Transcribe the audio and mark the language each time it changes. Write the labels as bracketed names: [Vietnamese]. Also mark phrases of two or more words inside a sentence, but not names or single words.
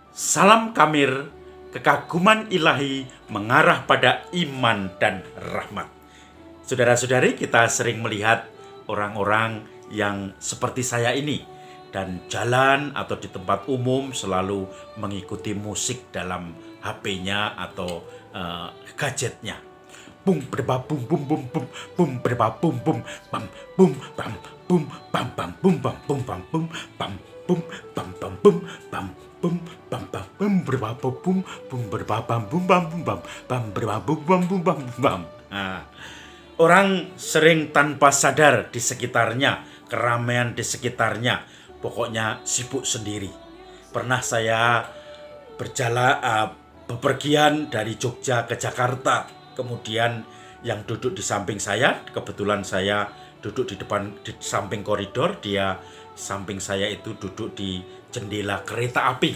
[Indonesian] Salam Kamir, kekaguman ilahi mengarah pada iman dan rahmat. Saudara-saudari, kita sering melihat orang-orang yang seperti saya ini dan jalan atau di tempat umum selalu mengikuti musik dalam HP-nya atau gadgetnya. Bum berba bum bum bum bum bum berba bum bum bam bum bam bum bam bam bum bam bum bam bum bam bum bam bam bum bam bum bam bam bum berba bum bum berba bam bum bam bum bam bam berba bum bam bum bam bam. Orang sering tanpa sadar di sekitarnya, keramaian di sekitarnya, pokoknya sibuk sendiri. Pernah saya bepergian dari Jogja ke Jakarta, kemudian yang duduk di samping saya, kebetulan saya duduk di samping koridor, dia samping saya itu duduk di jendela kereta api.